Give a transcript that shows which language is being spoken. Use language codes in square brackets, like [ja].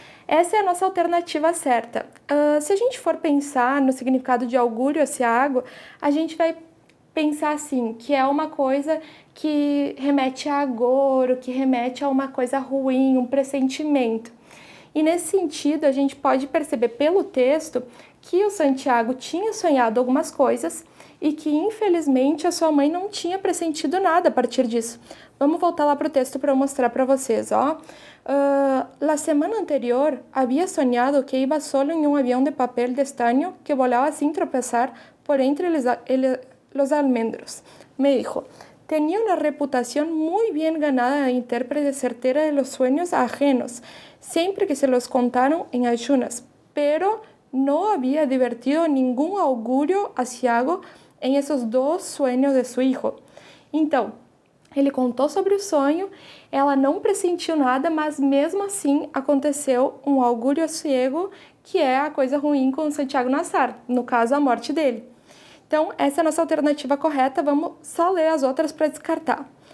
[pt] Essa é a nossa alternativa certa. Se a gente for pensar no significado de augúrio aciago, a gente vai pensar assim, que é uma coisa que remete a agouro, que remete a uma coisa ruim, um pressentimento. E nesse sentido, a gente pode perceber pelo texto que o Santiago tinha sonhado algumas coisas e que, infelizmente, a sua mãe não tinha pressentido nada a partir disso. Vamos voltar lá para o texto para eu mostrar para vocês, ó. [es] La semana anterior había soñado que iba solo en un avión de papel de estaño que volaba sin tropezar por entre los almendros. Me dijo, tenía una reputación muy bien ganada de intérprete certera de los sueños ajenos, siempre que se los contaron en ayunas, pero no había divertido ningún augurio aciago [pt] em esses dois sonhos de seu [es] hijo. [pt] Então, ele contou sobre o sonho, ela não pressentiu nada, mas mesmo assim aconteceu um augúrio aciago, que é a coisa ruim com Santiago Nazar, no caso a morte dele. Então, essa é a nossa alternativa correta, vamos só ler as outras para descartar.